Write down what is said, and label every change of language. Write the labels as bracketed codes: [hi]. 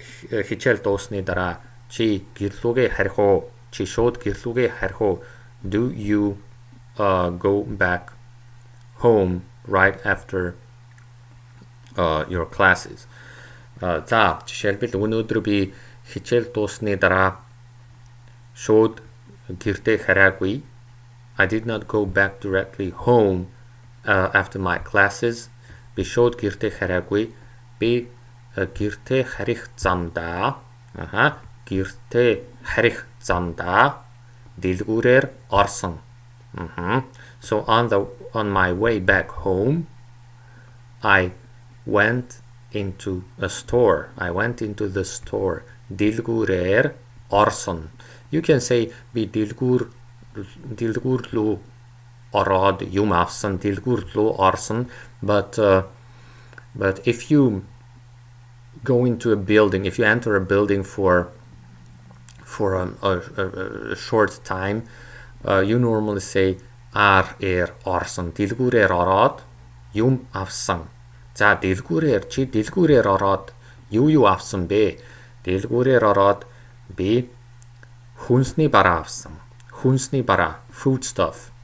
[mn] Хичээл дуусны дараа чи гэрлүүгээ харих уу? Чи шууд гэрлүүгээ харих уу? [en] Do you go back home right after your classes? [mn] За, жишээлбэл өнөөдөр би хичээл дуусны дараа шууд гэртээ хараагүй. [en] I did not go back directly home after my classes. [mn] Би шууд гэртээ хараагүй. Би гэртээ харих замдаа гэртээ харих замдаа дэлгүүрээр орсон. [en] So on my way back home, I went into a store. I went into the store. [mn] Дэлгүүрээр орсон. [en] You can say [mn] би дэлгүүр лөө ороод юм авсан, дэлгүүр лөө орсон, [en] but if you go into a building, if you enter a building for a short time, you normally say орсон. [mn] Дэлгүүрээр ороод юм авсан. За, дэлгүүрээр ороод юу авсан бэ? Дэлгүүрээр ороод би хүнсний бараа авсан. Хүнсний бараа, foodstuff.